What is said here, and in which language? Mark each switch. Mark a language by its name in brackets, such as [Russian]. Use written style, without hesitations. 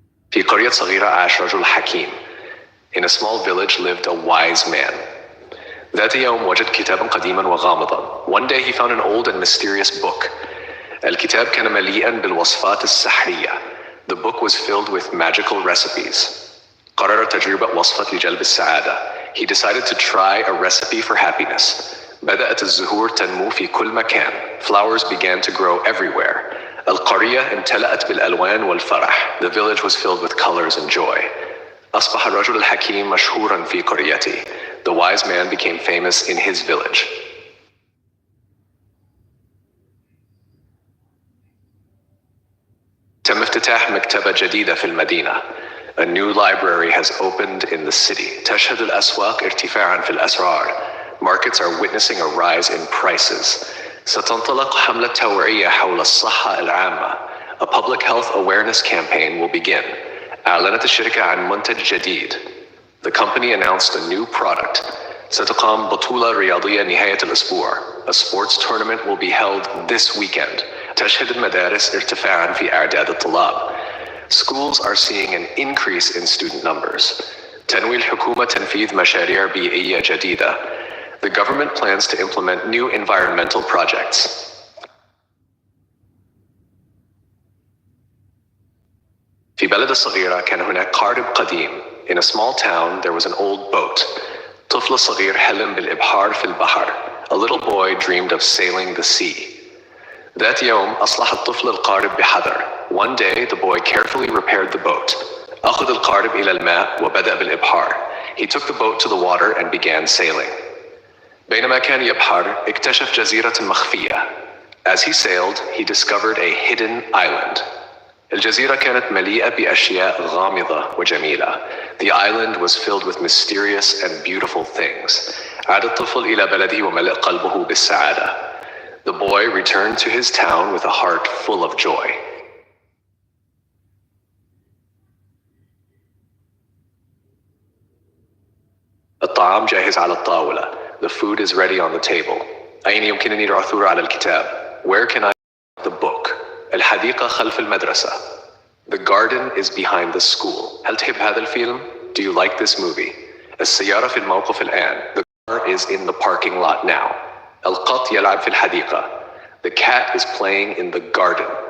[Arabic] في قرية صغيرة عاش رجل حكيم. [English] In a small village lived a wise man. [Arabic] ذات يوم وجد كتابا قديما وغامضا. [English] One day he found an old and mysterious book. [Arabic] الكتاب كان مليئا بالوصفات السحرية. [English] The book was filled with magical recipes. [Arabic] قرر تجربة وصفة لجلب السعادة. [English] He decided to try a recipe for happiness. [Arabic] بدأت الزهور تنمو في كل مكان. [English] Flowers began to grow everywhere. [Arabic] القرية امتلأت بالألوان والفرح. [English] The village was filled with colors and joy. [Arabic] أصبح الرجل الحكيم مشهورا في قريته. [English] The wise man became famous in his village. [Arabic] تم افتتاح مكتبة جديدة في المدينة. [English] A new library has opened in the city. [Arabic] تشهد الأسواق ارتفاعا في الأسعار. [English] Markets are witnessing a rise in prices. [Arabic] ستنطلق حملة توعية حول الصحة العامة. [English] A public health awareness campaign will begin. [Arabic] أعلنت الشركة عن منتج جديد. [English] The company announced a new product. [Arabic] ستقام بطولة رياضية نهاية الأسبوع. [English] A sports tournament will be held this weekend. [Arabic] تشهد المدارس ارتفاعاً في أعداد الطلاب. [English] Schools are seeing an increase in student numbers. [Arabic] تنوي الحكومة تنفيذ مشاريع بيئية جديدة. [English] The government plans to implement new environmental projects. [Arabic] في بلد الصغيرة كان هناك قارب قديم. [English] In a small town there was an old boat. [Arabic] طفل صغير حلم بالإبحار في البحر. [English] A little boy dreamed of sailing the sea. [Arabic] ذات يوم أصلح الطفل القارب بحذر. [English] One day the boy carefully repaired the boat. [Arabic] أخذ القارب إلى الماء وبدأ بالإبحار. [English] He took the boat to the water and began sailing. [Arabic] بينما كان يبحر اكتشف جزيرة مخفية. [English] As he sailed, he discovered a hidden island. [Arabic] الجزيرة كانت مليئة بأشياء غامضة وجميلة. [English] The island was filled with mysterious and beautiful things. [Arabic] عاد الطفل إلى بلده وملأ قلبه بالسعادة. [English] The boy returned to his town with a heart full of joy. [Arabic] الطعام جاهز على الطاولة. [English] The food is ready on the table. [Arabic] أين يمكنني العثور على الكتاب? [English] Where can I find the book? [Arabic] الحديقة خلف المدرسة. [English] The garden is behind the school. [Arabic] هل تحب هذا الفيلم? [English] Do you like this movie? [Arabic] السيارة في الموقف الآن. [English] The car is in the parking lot now. [Arabic] القط يلعب في الحديقة. [English] The cat is playing in the garden.